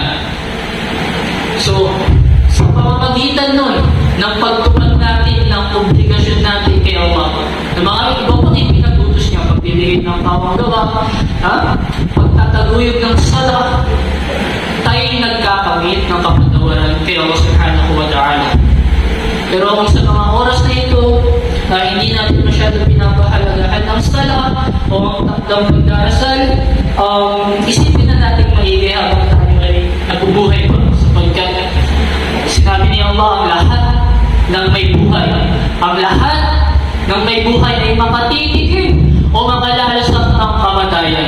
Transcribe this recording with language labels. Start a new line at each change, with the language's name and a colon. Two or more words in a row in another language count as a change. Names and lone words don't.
Filipino: So, sa pamamagitan nun, ng pagtupad natin ng obligasyon natin kay Allah, na mga iba pang ipinagutos niya, pagbibigay ng pawang gawa, pagtataguyod ng sala, tayo'y nagkakamit ng kapatawaran kay Allah
Arabic: سبحانه وتعالى.
Filipino: Pero ang sa mga oras na ito, hindi natin masyado pinapahalagahan ng sala o ang pagdarasal, isipin na natin maigi habang tayo ay nabubuhay pa, sapagkat sinabi ni Allah ang lahat ng may buhay, ang lahat ng may buhay ay makatitigil o makalalasap ng kamatayan.